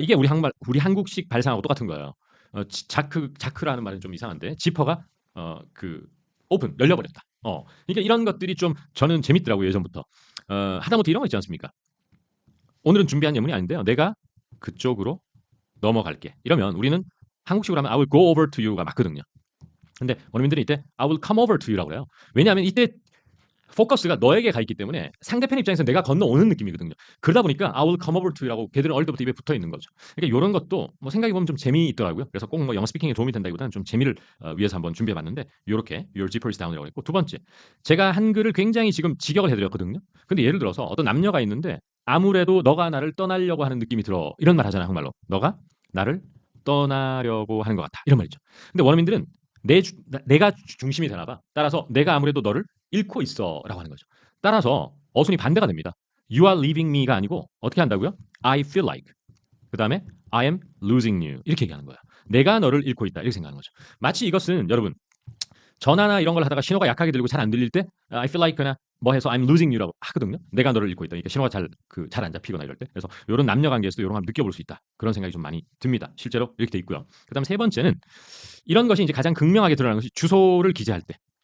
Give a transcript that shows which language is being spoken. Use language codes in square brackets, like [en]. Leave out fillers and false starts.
[ko] 이게 우리 한국식 발상하고 똑같은 거예요. 자크라는 말은 좀 이상한데 지퍼가 오픈 열려버렸다. 그러니까 이런 것들이 좀 저는 재밌더라고요 예전부터. 하다못해 이런 거 있지 않습니까? 오늘은 준비한 예문이 아닌데요. 내가 그쪽으로 넘어갈게. 이러면 우리는 한국식으로 하면 [en] I will go over to you [ko] 가 맞거든요. 근데 원어민들은 이때 [en] I will come over to you [ko] 라고 해요. 왜냐하면 이때 포커스가 너에게 가 있기 때문에 상대편 입장에서 내가 건너오는 느낌이거든요. 그러다 보니까 [en] I will come over to you [ko] 라고 걔들은 어릴 때부터 입에 붙어 있는 거죠. 그러니까 이런 것도 뭐 생각해보면 좀 재미있더라고요. 그래서 꼭 뭐 영어 스피킹에 도움이 된다기보다는 좀 재미를 위해서 한번 준비해봤는데 이렇게 [en] Your zipper is down [ko] 이라고 했고 두 번째 제가 한글을 굉장히 지금 직역을 해드렸거든요. 근데 예를 들어서 어떤 남녀가 있는데 아무래도 너가 나를 떠나려고 하는 느낌이 들어 이런 말 하잖아요. 한국말로 너가 나를 떠나려고 하는 것 같아 이런 말이죠. 근데 원어민들은 내가 중심이 되나 봐. 따라서 내가 아무래도 너를 잃고 있어라고 하는 거죠. 따라서 어순이 반대가 됩니다. [en] You are leaving me [ko] 가 아니고 어떻게 한다고요? [en] I feel like. [ko] 그 다음에 [en] I am losing you. [ko] 이렇게 얘기하는 거예요. 내가 너를 잃고 있다. 이렇게 생각하는 거죠. 마치 이것은 여러분 전화나 이런 걸 하다가 신호가 약하게 들리고 잘 안 들릴 때 I feel like나 뭐 해서 [en] I'm losing you [ko] 라고 하거든요. 내가 너를 잃고 있다. 그러니까 신호가 잘 안 잡히거나 이럴 때. 그래서 이런 남녀 관계에서도 이런 걸 느껴볼 수 있다. 그런 생각이 좀 많이 듭니다. 실제로 이렇게 돼 있고요. 그다음 세 번째는 이런 것이 이제 가장 극명하게 드러나는 것이 주소를 기재할 때.